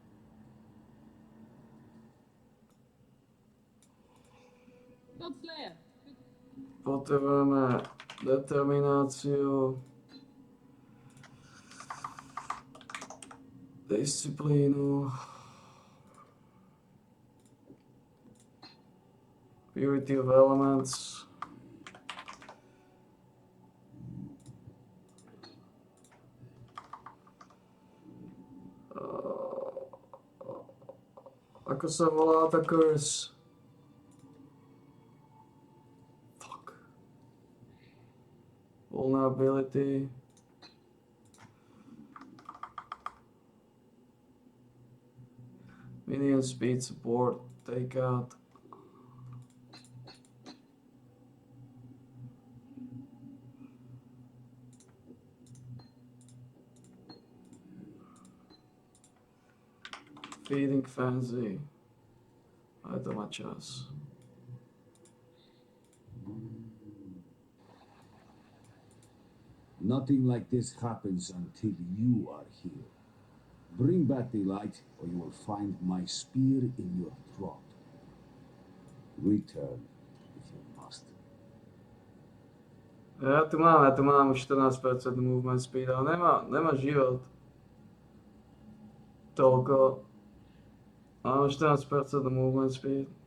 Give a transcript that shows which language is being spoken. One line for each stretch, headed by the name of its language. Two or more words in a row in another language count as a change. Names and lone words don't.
English: God Slayer.
Slovak: Potrebujeme determináciu, disciplínu,
English: purity of elements,
Slovak: ako sa volá tá curse?
English: Fuck. Vulnerability. Minion speed support, take out. Feeding fancy.
Slovak: Ale to má čas.
English: Nothing like this happens until you are here. Bring back the light, or you will find my spear in your throat. Return, if you must.
Slovak: Ja tu mám už 14%
English: movement speed,
Slovak: ale nemá život. Toľko. Mám 14%
English: movement speed.